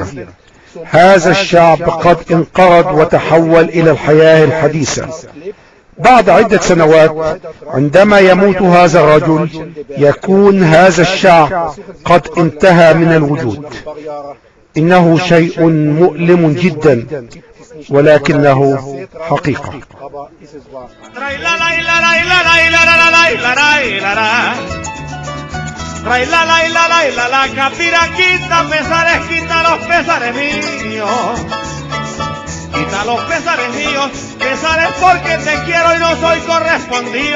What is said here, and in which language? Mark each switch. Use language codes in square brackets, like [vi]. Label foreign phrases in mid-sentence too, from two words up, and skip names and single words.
[ar] هذا الشعب قد انقرض وتحول الى الحياة الحديثة. بعد عدة سنوات عندما يموت هذا الرجل يكون هذا الشعب قد انتهى من الوجود. إنه شيء مؤلم جدا، ولكنه حقيقة. [es] Quita los pesares míos, pesares porque te quiero y no soy correspondido.